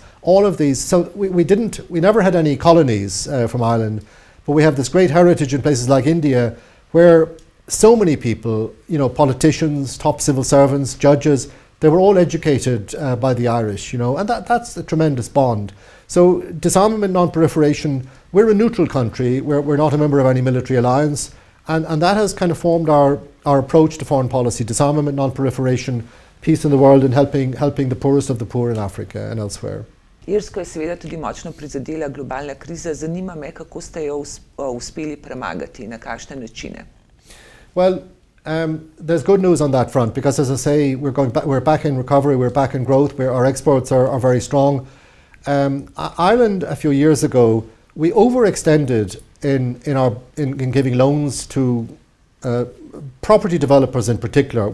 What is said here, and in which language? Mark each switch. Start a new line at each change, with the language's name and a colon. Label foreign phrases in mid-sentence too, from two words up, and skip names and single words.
English: All of these, so we never had any colonies from Ireland, but we have this great heritage in places like India where so many people, politicians, top civil servants, judges, they were all educated by the Irish, and that's a tremendous bond. So disarmament, non-proliferation, we're a neutral country, we're not a member of any military alliance, and that has kind of formed our approach to foreign policy, disarmament, non-proliferation, peace in the world, and helping the poorest of the poor in Africa and elsewhere.
Slovenian: Irsko je seveda tudi močno prizadela globalna kriza. Zanima me, kako ste jo uspeli premagati, na kakšne načine?
English: Well, there's good news on that front because, as I say, we're back in recovery, we're back in growth, our exports are very strong. Ireland, a few years ago, we overextended in giving loans to property developers in particular.